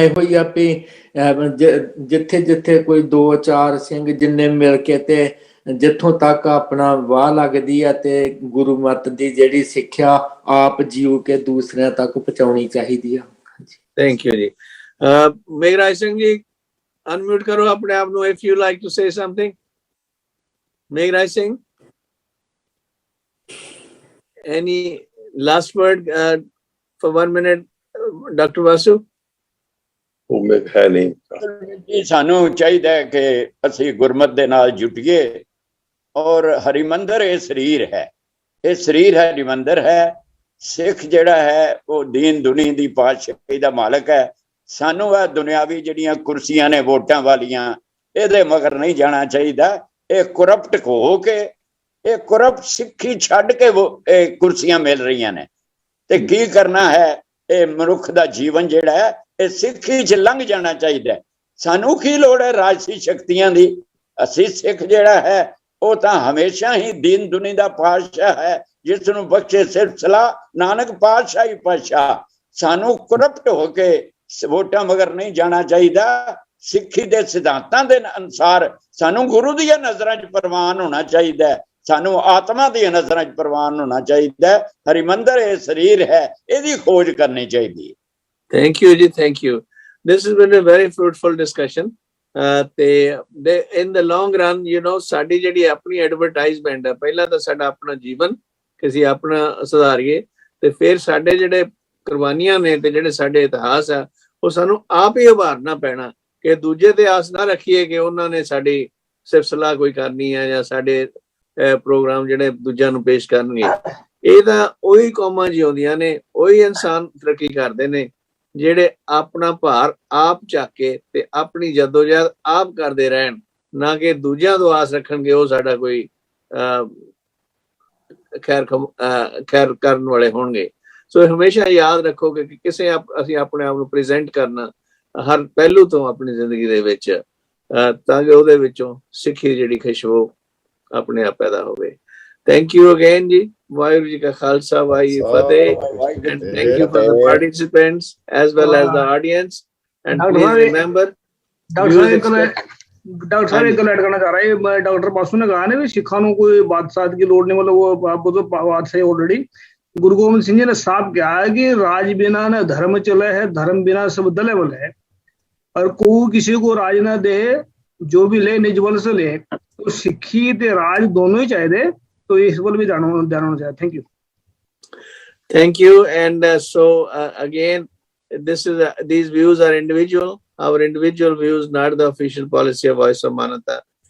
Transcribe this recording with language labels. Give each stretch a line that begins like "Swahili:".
Punjabi: ਇਹੋ ਹੀ ਆ ਵੀ ਜਿੱਥੇ ਜਿੱਥੇ ਕੋਈ 2-4 ਸਿੰਘ ਜਿੰਨੇ ਮਿਲ ਕੇ ਤੇ ਜਿੱਥੋਂ ਤੱਕ ਆਪਣਾ ਵਾਹ ਲੱਗਦੀ ਆ ਤੇ ਗੁਰੂ ਮਤ ਦੀ ਜਿਹੜੀ ਸਿੱਖਿਆ ਆਪ ਜੀਓ ਕੇ ਦੂਸਰਿਆਂ ਤੱਕ ਪਹੁੰਚਾਉਣੀ ਚਾਹੀਦੀ ਆ।
English: Thank you ji.
Punjabi: ਮੇਘਰਾਜ ਸਿੰਘ ਜੀ ਅਨਮਿਊਟ ਕਰੋ ਆਪਣੇ ਆਪ ਨੂੰ,
English: If you like to say something.
Punjabi: Meghraj Singh,
English: any last word for 1 minute, Dr. Vasu?
Punjabi: ਉਹ ਮੈਂ ਹੈ ਨਹੀਂ। ਸਾਨੂੰ ਚਾਹੀਦਾ ਹੈ ਕਿ ਅਸੀਂ ਗੁਰਮਤ ਦੇ ਨਾਲ ਜੁਟੀਏ, ਔਰ ਹਰਿਮੰਦਰ ਇਹ ਸਰੀਰ ਹੈ, ਇਹ ਸਰੀਰ ਹਰਿਮੰਦਰ ਹੈ। ਸਿੱਖ ਜਿਹੜਾ ਹੈ ਉਹ ਦੀਨ ਦੁਨੀ ਦੀ ਪਾਤਸ਼ਾਹੀ ਦਾ ਮਾਲਕ ਹੈ। ਸਾਨੂੰ ਇਹ ਦੁਨਿਆਵੀ ਜਿਹੜੀਆਂ ਕੁਰਸੀਆਂ ਨੇ ਵੋਟਾਂ ਵਾਲੀਆਂ, ਇਹਦੇ ਮਗਰ ਨਹੀਂ ਜਾਣਾ ਚਾਹੀਦਾ। ਇਹ ਕਰਪਟ ਹੋ ਕੇ, ਇਹ ਕਰਪਟ ਸਿੱਖੀ ਛੱਡ ਕੇ ਇਹ ਕੁਰਸੀਆਂ ਮਿਲ ਰਹੀਆਂ ਨੇ। ਤੇ ਕੀ ਕਰਨਾ ਹੈ, ਇਹ ਮਨੁੱਖ ਦਾ ਜੀਵਨ ਜਿਹੜਾ ਹੈ ਇਹ ਸਿੱਖੀ 'ਚ ਲੰਘ ਜਾਣਾ ਚਾਹੀਦਾ। ਸਾਨੂੰ ਕੀ ਲੋੜ ਹੈ ਰਾਜਸੀ ਸ਼ਕਤੀਆਂ ਦੀ? ਅਸੀਂ ਸਿੱਖ ਜਿਹੜਾ ਹੈ ਉਹ ਤਾਂ ਹਮੇਸ਼ਾ ਹੀ ਦੀਨ ਦੁਨੀ ਦਾ ਪਾਤਸ਼ਾਹ ਹੈ, ਜਿਸ ਨੂੰ ਬਖਸ਼ੇ ਸਿਰਫ ਸਲਾਹ ਨਾਨਕ ਪਾਤਸ਼ਾਹੀ ਪਾਤਸ਼ਾਹ। ਸਾਨੂੰ ਕਰਪਟ ਹੋ ਕੇ ਵੋਟਾਂ ਮਗਰ ਨਹੀਂ ਜਾਣਾ ਚਾਹੀਦਾ। ਸਿੱਖੀ ਦੇ ਸਿਧਾਂਤਾਂ ਦੇ ਅਨੁਸਾਰ ਸਾਨੂੰ ਗੁਰੂ ਦੀਆਂ ਨਜ਼ਰਾਂ 'ਚ ਪ੍ਰਵਾਨ ਹੋਣਾ ਚਾਹੀਦਾ, ਸਾਨੂੰ ਆਤਮਾ ਦੀਆਂ ਨਜ਼ਰਾਂ 'ਚ ਪ੍ਰਵਾਨ ਹੋਣਾ ਚਾਹੀਦਾ। ਹਰਿਮੰਦਰ ਇਹ ਸਰੀਰ ਹੈ, ਇਹਦੀ ਖੋਜ ਕਰਨੀ ਚਾਹੀਦੀ ਹੈ।
English: Thank you ji, thank you. This has been a very fruitful discussion. In the long run, you know,
Punjabi: ਸਾਡੀ ਜਿਹੜੀ ਆਪਣੀ ਐਡਵਰਟਾਈਜ਼ਮੈਂਟ ਹੈ, ਪਹਿਲਾਂ ਤਾਂ ਸਾਡਾ ਆਪਣਾ ਜੀਵਨ ਕਿਸੇ ਆਪਣਾ ਸੁਧਾਰੀਏ, ਤੇ ਫਿਰ ਸਾਡੇ ਜਿਹੜੇ ਕੁਰਬਾਨੀਆਂ ਨੇ ਤੇ ਜਿਹੜੇ ਸਾਡੇ ਇਤਿਹਾਸ ਆ ਉਹ ਸਾਨੂੰ ਆਪ ਹੀ ਉਭਾਰਨਾ ਪੈਣਾ, ਕਿ ਦੂਜੇ ਤੇ ਆਸ ਨਾ ਰੱਖੀਏ ਕਿ ਉਹਨਾਂ ਨੇ ਸਾਡੀ ਸਿਰਫ ਸਲਾਹ ਕੋਈ ਕਰਨੀ ਹੈ ਜਾਂ ਸਾਡੇ ਪ੍ਰੋਗਰਾਮ ਜਿਹੜੇ ਦੂਜਿਆਂ ਨੂੰ ਪੇਸ਼ ਕਰਨਗੇ। ਇਹ ਤਾਂ ਉਹੀ ਕੌਮਾਂ ਜਿਉਂਦੀਆਂ ਨੇ, ਉਹੀ ਇਨਸਾਨ ਤਰੱਕੀ ਕਰਦੇ ਨੇ ਜਿਹੜੇ ਆਪਣਾ ਭਾਰ ਆਪ ਚੱਕ ਕੇ ਤੇ ਆਪਣੀ ਜਦੋਜਹਿਦ ਆਪ ਕਰਦੇ ਰਹਿਣ, ਨਾ ਕਿ ਦੂਜਿਆਂ ਤੋਂ ਆਸ ਰੱਖਣਗੇ ਉਹ ਸਾਡਾ ਕੋਈ ਖੈਰ ਕਰਨ ਵਾਲੇ ਹੋਣਗੇ। ਸੋ ਹਮੇਸ਼ਾ ਯਾਦ ਰੱਖੋ ਕਿ ਕਿਸੇ ਅਸੀਂ ਆਪਣੇ ਆਪ ਨੂੰ ਪ੍ਰੈਜ਼ੈਂਟ ਕਰਨਾ ਹਰ ਪਹਿਲੂ ਤੋਂ ਆਪਣੀ ਜ਼ਿੰਦਗੀ ਦੇ ਵਿੱਚ, ਤਾਂ ਕਿ ਉਹਦੇ ਵਿੱਚੋਂ ਸਿੱਖੀ ਜਿਹੜੀ ਖੁਸ਼ਬੂ ਆਪਣੇ ਆਪ ਪੈਦਾ ਹੋਵੇ।
English: Thank you again ji.
Punjabi: Vaheguru ji ka khalsa, Vaheguru Fateh.
English: And thank you for the participants as well as the audience. And please remember,
Punjabi: doctor ਸਾਹਿਬ ਇੱਕ ਗੱਲ ਕਰਨਾ ਚਾਹ
Hindi: रहा है। डॉक्टर बासु ने कहा ना भी सिखा ਨੂੰ कोई बादशाह की लोड़ नहीं, मतलब वो आप तो बादशाह ऑलरेडी गुरु गोविंद सिंह जी ने साफ कहा है कि राज बिना न धर्म चले है, धर्म बिना सब दले बल है, और को किसी को राज ना दे, जो भी ले निज बल से ले। तो सिक्खी ते राज दोनों ही चाहिए, तो इस बल भी ध्यान होना चाहिए।
English: Thank you. Thank you. And again, these views are individual. Our individual views, not the official policy of Voice of Manata.